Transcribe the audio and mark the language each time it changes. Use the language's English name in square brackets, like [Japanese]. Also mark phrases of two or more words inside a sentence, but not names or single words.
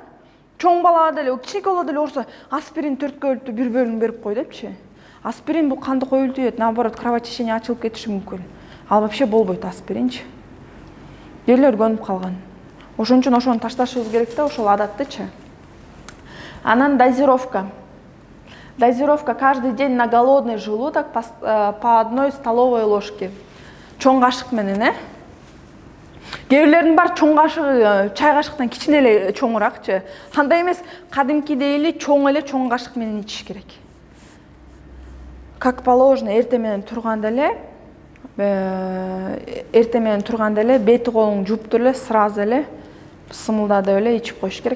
[Kyrgyz] Чоң бала деле, кичинекей бала деле ооруса аспирин 4 бөлүктү бир бөлүн берип кой депчи. Аспирин бул канды коюлтуйт, [Russian] наоборот, кровотечение [Kyrgyz] ачылып кетиши мүмкүн. Ал вообще болбойт аспиринчи. Элер көнүп калган. Ошон үчүн ошону ташташыбыз керек да, ошол адаттычы. Анан дозировка. [Russian] Дозировка каждый день на голодный желудок по 1 столовой ложке. [Kyrgyz] Чоң кашык менен, Кээ бирлердин бар чоң кашыгы чай кашыктан кичине эле чоңуракчы. Кандай эмес, кадимкидей эле чоң кашык менен ичиш керек. [Russian] Как положено, [Kyrgyz] эртең менен турганда эле бети колуң жууп туруп эле сразу эле сымылдадып эле ичип коюш керек.